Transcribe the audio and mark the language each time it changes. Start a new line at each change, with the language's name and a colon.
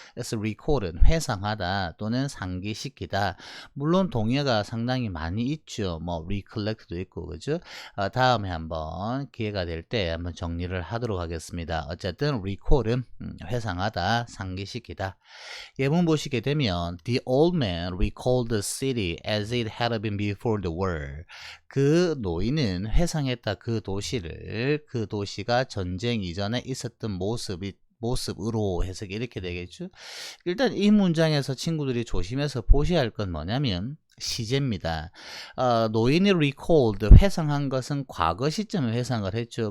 Korean: 그래서 recall은 회상하다 또는 상기시키다. 물론 동의어가 상당히 많이 있죠. 뭐 recollect도 있고 그죠. 다음에 한번 기회가 될 때 한번 정리를 하도록 하겠습니다. 어쨌든 recall은 회상하다, 상기시키다. 예문 보시게 되면
English: The old man recalled the city as it had been before the war.
Korean: 그 노인은 회상했다 그 도시를, 그 도시가 전쟁 이전에 있었던 모습으로 해석이 이렇게 되겠죠. 일단 이 문장에서 친구들이 조심해서 보셔야 할 건 뭐냐면 시제입니다. 노인이 recalled, 회상한 것은 과거 시점을 회상을 했죠.